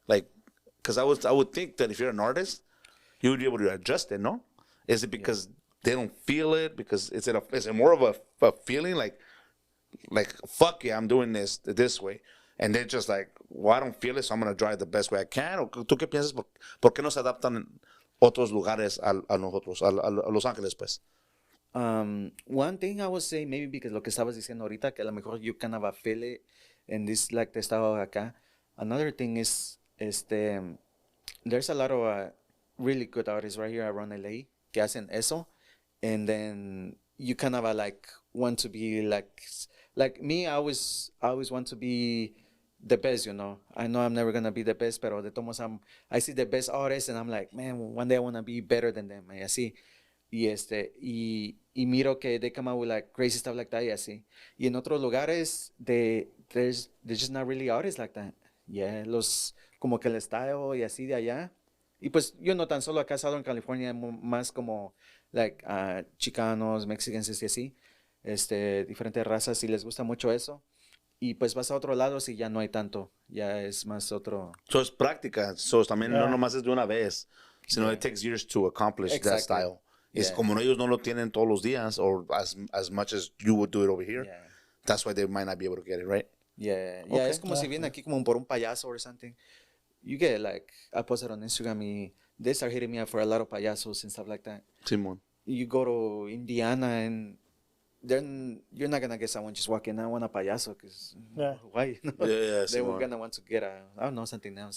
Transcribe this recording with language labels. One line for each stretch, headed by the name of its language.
English: Like, because I would think that if you're an artist, you would be able to adjust it, no? Is it because they don't feel it? Because is it more of a feeling like fuck yeah, I'm doing this way, and they're just like, well, I don't feel it, so I'm gonna try it the best way I can?
Spanish: ¿O tú qué piensas? ¿Por qué no se adaptan otros lugares a nosotros, a Los Ángeles, pues?
English: One thing I would say, maybe because
Spanish: lo que estabas diciendo ahorita, que a lo mejor
English: you kind of feel it, and this like
Spanish: te estaba acá.
English: Another thing is, there's a lot of really good artists right here around LA
Spanish: que hacen eso,
English: and then you kind of like want to be like me. I always want to be the best, you know. I know I'm never gonna be the best,
Spanish: pero de todos
English: I see the best artists and I'm like, man, one day I wanna be better than them,
Spanish: y así. Y miro que
English: they come out with like crazy stuff like that,
Spanish: y así. Y en otros lugares
English: there's just not really artists like that.
Spanish: Yeah, como que el style y así de allá. Y pues yo no tan solo acá Southern California, más como like Chicanos, Mexicans y así, diferentes razas, y les gusta mucho eso. Y pues vas a otro lado si ya no hay tanto, ya es más otro.
English: So
Spanish: es práctica, so también no nomás es de una vez, sino
English: it takes years to accomplish that style.
Spanish: Es como ellos no lo tienen todos los días,
English: or as much as you would do it over here. That's why they might not be able to get it, right? Yeah,
Spanish: es como si vienen aquí como por un payaso
English: or something. You get like, I posted on Instagram, they start hitting me up for a lot of payasos and stuff like that.
Spanish: Simón.
English: You go to Indiana and then you're not gonna get someone just walking, I want a payaso, because why? They were gonna want to get I don't know, something else.